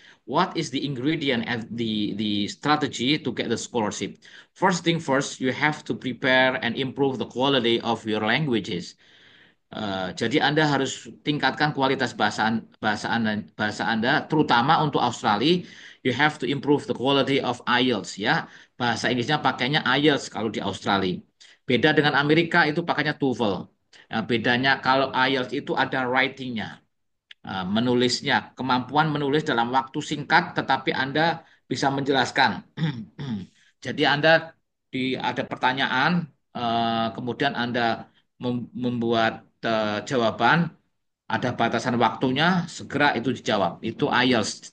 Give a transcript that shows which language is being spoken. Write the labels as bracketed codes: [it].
[en] What is the ingredient and the strategy to get the scholarship? First thing first, you have to prepare and improve the quality of your languages. [id] Jadi Anda harus tingkatkan kualitas bahasa Anda, terutama untuk Australia. [en] You have to improve the quality of IELTS, ya. [id] Bahasa Inggrisnya pakainya IELTS kalau di Australia. Beda dengan Amerika itu pakainya TOEFL. Nah, bedanya kalau IELTS itu ada writingnya, menulisnya, kemampuan menulis dalam waktu singkat, tetapi Anda bisa menjelaskan. Jadi Anda ada pertanyaan, kemudian Anda membuat jawaban, ada batasan waktunya, segera itu dijawab. Itu IELTS.